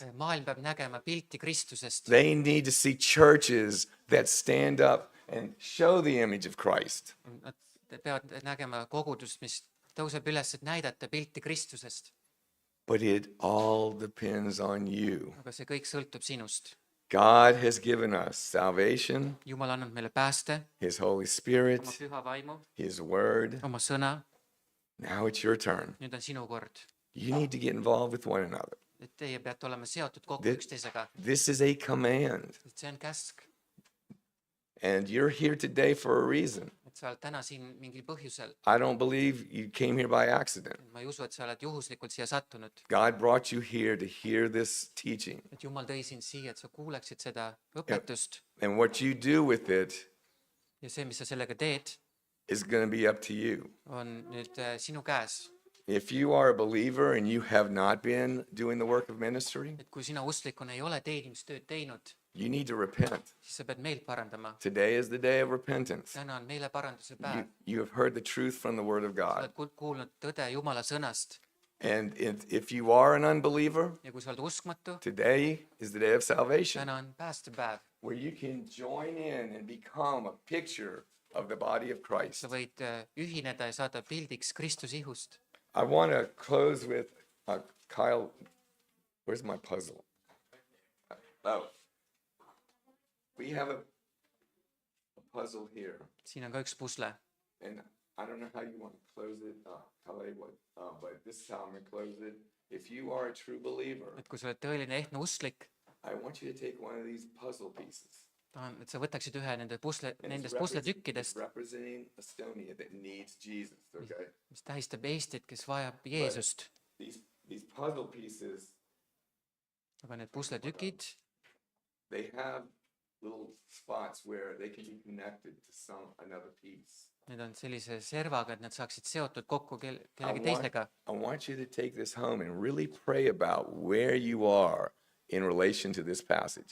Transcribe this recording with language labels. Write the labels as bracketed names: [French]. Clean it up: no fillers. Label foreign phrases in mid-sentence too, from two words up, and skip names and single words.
[Estonian] Maailm peab nägema pilti Kristusest. [English] They need to see churches that stand up and show the image of Christ. [Estonian] Nad peavad nägema kogudust, mis tõuseb üles, et näidata pilti Kristusest. [English] But it all depends on you. [Estonian] Aga see kõik sõltub sinust. [English] God has given us salvation, [Estonian] Jumal on andnud meile pääste, [English] His Holy [Estonian] oma [English] Spirit, [Estonian] püha vaimu, [English] His Word. [Estonian] oma sõna. [English] Now it's your turn. [Estonian] Nüüd on sinu kord. [English] You need to get involved with one another. [Estonian] Et teie peate olema seotud kokku [English] Thi- [Estonian] üksteisega. [English] This is a command. [Estonian] Et see on käsk. [English] And you're here today for a reason. [Estonian] Et sa oled täna siin mingil põhjusel. [English] I don't believe you came here by accident. [Estonian] Ma ei usu, et sa oled juhuslikult siia sattunud. [English] God brought you here to hear this teaching. [Estonian] Et Jumal tõi sind siia, et sa kuuleksid seda õpetust. [English] And what you do with it [Estonian] Ja see, mis sa sellega teed, [English] is going to be up to you. [Estonian] on nüüd sinu käes. [English] If you are a believer and you have not been doing the work of ministry, [Estonian] Et kui sina usklikuna ei ole teenimistööd teinud, [English] you need to repent. [Estonian] siis sa pead meelt parandama. [English] Today is the day of repentance. [Estonian] Täna on meeleparanduse [English] You, [Estonian] päev. [English] you have heard the truth from the Word of [Estonian] Sa [English] God. [Estonian] oled kuulnud tõde Jumala sõnast. [English] And if you are an unbeliever, [Estonian] Ja kui sa oled uskmatu, [English] today is the day of salvation, [Estonian] täna on päästepäev. [English] where you can join in and become a picture of the body of Christ. [Estonian] Sa võid ühineda ja saada pildiks Kristuse ihust. [English] I want to close with Kyle. Where's my puzzle? Oh, we have a puzzle here, [Estonian] Siin on ka üks pusle. [English] and I don't know how you want to close it, Kyle, but this is how I'm going to close it. If you are a true believer, [Estonian] Et kui sa oled tõeline ehtne usklik, [English] I want you to take one of these puzzle pieces. [Estonian] tahan, et sa võtaksid ühe [English] And [Estonian] nendest [English] it's [Estonian] pusletükkidest, [English] representing Estonia that needs Jesus. Okay, [Estonian] mis tähistab Eestit, kes vajab Jeesust. [English] these puzzle pieces, [Estonian] Aga need pusletükid, [English] they have little spots where they can be connected to another piece. [Estonian] need on sellise servaga, et nad saaksid seotud kokku kellegi [English] want- [Estonian] teisega. [English] I want you to take this home and really pray about where you are in relation to this passage.